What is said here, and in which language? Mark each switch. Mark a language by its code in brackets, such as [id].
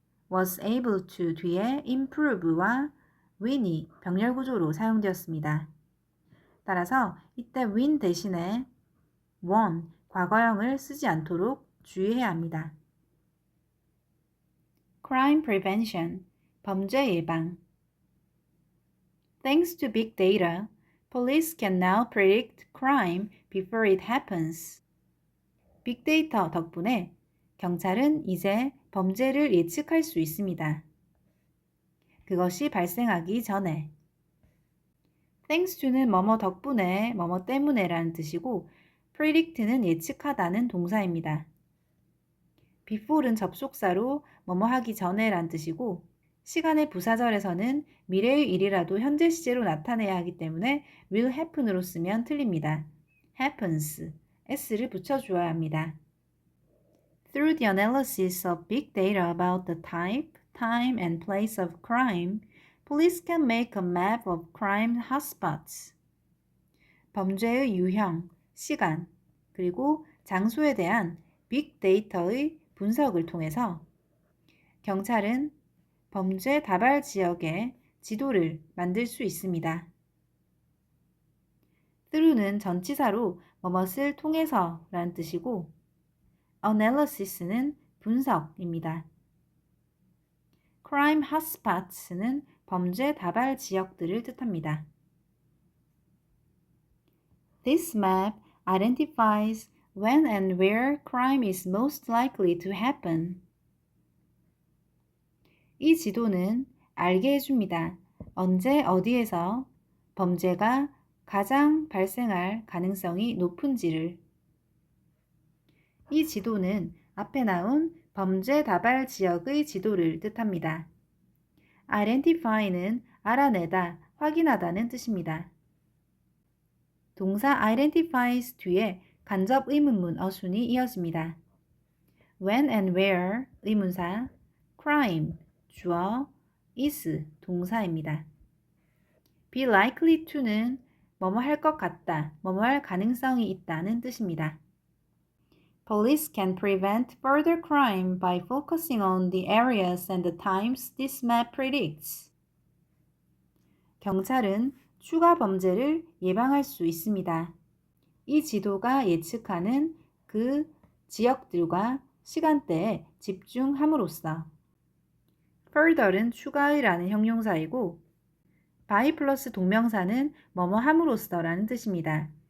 [ko] was able to 뒤에 improve와 win이 병렬 구조로 사용되었습니다. 따라서 이때 win 대신에 won, 과거형을 쓰지 않도록 주의해야 합니다. [en] Crime prevention, [ko] 범죄 예방. [en] Thanks to big data, police can now predict crime before it happens. [ko] 빅데이터 덕분에 경찰은 이제 범죄를 예측할 수 있습니다. 그것이 발생하기 전에. Thanks to는 뭐뭐 덕분에, 뭐뭐 때문에 라는 뜻이고 predict는 예측하다는 동사입니다. before는 접속사로 뭐뭐 하기 전에 라는 뜻이고 시간의 부사절에서는 미래의 일이라도 현재 시제로 나타내야 하기 때문에 will happen으로 쓰면 틀립니다. happens, s를 붙여주어야 합니다. [en] Through the analysis of big data about the type, time, and place of crime, police can make a map of crime hotspots. [ko] 범죄의 유형, 시간, 그리고 장소에 대한 빅데이터의 분석을 통해서 경찰은 범죄 다발 지역의 지도를 만들 수 있습니다. through는 전치사로 뭐뭇을 통해서 라는 뜻이고 analysis는 분석입니다. crime hotspots는 범죄 다발 지역들을 뜻합니다. [en] This map identifies when and where crime is most likely to happen. [ko] 이 지도는 알게 해줍니다. 언제 어디에서 범죄가 가장 발생할 가능성이 높은지를. 이 지도는 앞에 나온 범죄 다발 지역의 지도를 뜻합니다. identify는 알아내다, 확인하다는 뜻입니다. 동사 identifies 뒤에 간접 의문문 어순이 이어집니다. When and where 의문사, crime 주어, is 동사입니다. be likely to는 뭐뭐 할 것 같다, 뭐뭐 할 가능성이 있다는 뜻입니다. [en] Police can prevent further crime by focusing on the areas and the times this map predicts. [ko] 경찰은 추가 범죄를 예방할 수 있습니다. 이 지도가 예측하는 그 지역들과 시간대에 집중함으로써. further는 추가의라는 형용사이고 by 플러스 동명사는 뭐뭐 함으로써라는 뜻입니다.